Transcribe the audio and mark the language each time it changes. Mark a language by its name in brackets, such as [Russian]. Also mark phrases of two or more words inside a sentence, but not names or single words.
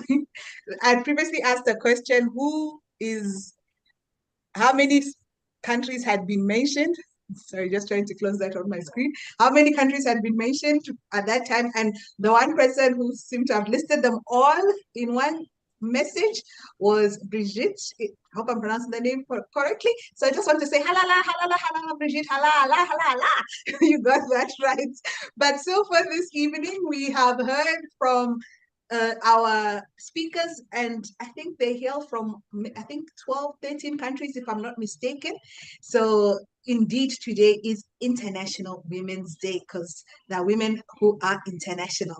[English] I previously asked a question, how many countries had been mentioned? Sorry, just trying to close that on my screen. How many countries had been mentioned at that time? And the one person who seemed to have listed them all in one message was Brigitte. I hope I'm pronouncing the name correctly. So I just want to say halala, halala, halala, Brigitte, halala, halala. You got that right. But so far this evening, we have heard from our speakers, and I think they hail from, 12, 13 countries, if I'm not mistaken. So indeed, today is International Women's Day because there are women who are international.